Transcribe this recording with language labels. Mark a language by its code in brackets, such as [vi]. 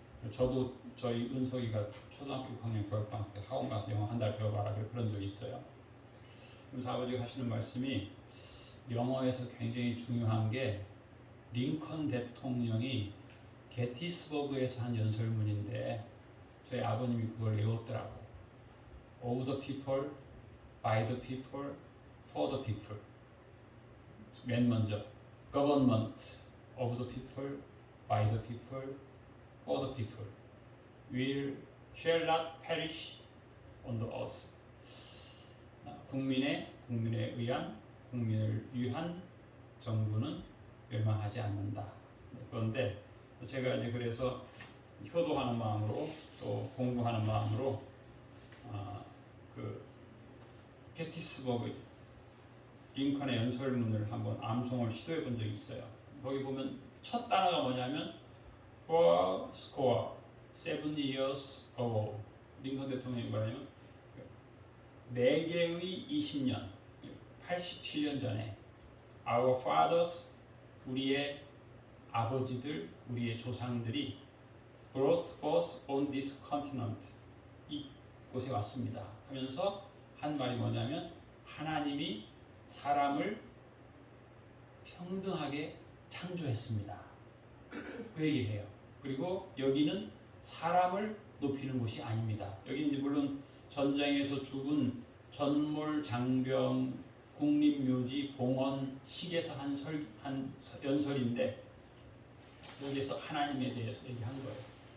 [ko] 저도 저희 은석이가 초등학교 6학년 겨울방학 때 학원 가서 영어 한 달 배워봐라 그런 적이 있어요. 그래서 아버지가 하시는 말씀이 영어에서 굉장히 중요한 게 링컨 대통령이 게티스버그에서 한 연설문인데 저희 아버님이 그걸 외웠더라고. [en] Of the people, by the people, for the people. 맨 먼저 Government of the people, by the people, for the people. Shall not perish on the earth. [ko] 국민에 의한, 국민을 위한 정부는 멸망하지 않는다. 그런데 제가 이제 그래서 효도하는 마음으로 또 공부하는 마음으로 그 게티스버그 링컨의 연설문을 한번 암송을 시도해 본 적이 있어요. 거기 보면 첫 단어가 뭐냐면 [en] For score, 7 years ago. [ko] 링컨 대통령이 뭐냐면 4개의 20년, 87년 전에 [en] Our fathers, [ko] 우리의 아버지들, 우리의 조상들이 [en] brought forth on this continent. [ko] 이곳에 왔습니다. 하면서 한 말이 뭐냐면 하나님이 사람을 평등하게 창조했습니다. 그 얘기를 해요. 그리고 여기는 사람을 높이는 곳이 아닙니다. 여기는 이제 물론 전쟁에서 죽은 전몰, 장병, 국립묘지, 봉헌, 식에서 한 연설인데 여기에서 하나님에 대해서 얘기한 거예요.